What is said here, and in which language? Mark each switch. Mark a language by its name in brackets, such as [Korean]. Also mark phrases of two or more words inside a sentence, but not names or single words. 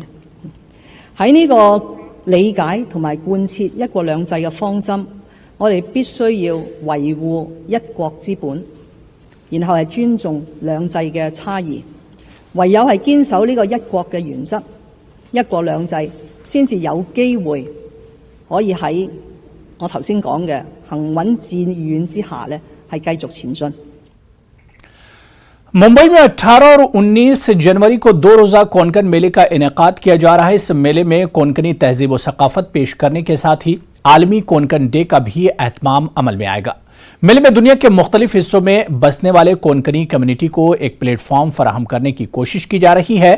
[Cantonese] 喺呢個理解同埋貫徹一國兩制嘅方針，我哋必須要維護一國之本，然後係尊重兩制嘅差異。唯有係堅守呢個一國嘅原則，一國兩制先至有機會可以喺我頭先講嘅行穩致遠之下呢係繼續前進。 [Urdu] ممبئی میں 18 اور 19 جنوری کو 2 روزہ کونکن میلے کا انعقاد کیا جا رہا ہے. اس میلے میں کونکنی تہذیب و ثقافت پیش کرنے کے ساتھ ہی عالمی کونکن ڈے کا بھی اہتمام عمل میں آئے گا. میلے میں دنیا کے مختلف حصوں میں بسنے والے کونکنی کمیونٹی کو ایک پلیٹ فارم فراہم کرنے کی کوشش کی جا رہی ہے.